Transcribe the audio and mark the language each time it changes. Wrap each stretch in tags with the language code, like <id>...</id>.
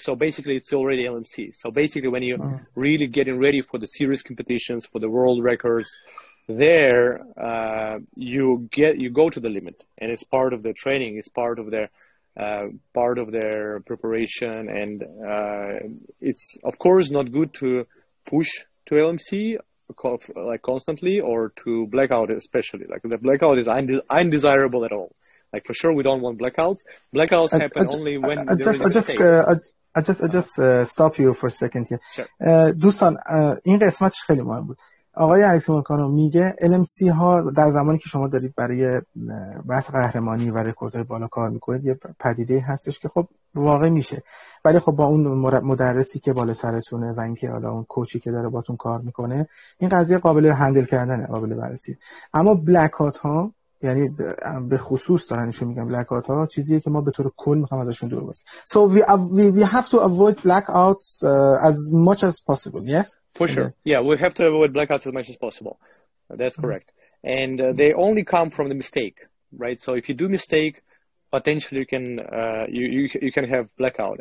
<en>So basically it's already LMC. So basically when you're really getting ready for the serious competitions, for the world records, there you go to the limit, and it's part of the training, it's part of their preparation, and it's of course not good to push to LMC like constantly, or to blackout especially. Like the blackout is undesirable at all. Like for sure we don't want blackouts. Blackouts happen only when there is a mistake. I just stop you for a second here. Sure.</en> <fa>دوستان این قسمتش خیلی مهم بود. آقای الکسی مورکانو میگه LMC ها در زمانی که شما دارید برای بحث قهرمانی و رکوردهای بالا کار میکنید یه پدیده هستش که خب واقع میشه، ولی خب با اون مدرسی که بالا سرتونه و اینکه حالا اون کوچی که داره باتون کار میکنه این قضیه قابل هندل کردنه، قابل بررسی. اما بلک هات ها یعنی به خصوص دارن نشون میگم بلک اوت ها چیزیه که ما به طور کل میخوام ازشون دور باشیم.</fa> <en>So we have to avoid blackouts as much as possible. Yes? For sure. Yeah, we have to avoid blackouts as much as possible. That's correct. And they only come from the mistake, right? So if you do mistake, potentially you can you can have blackout.</en>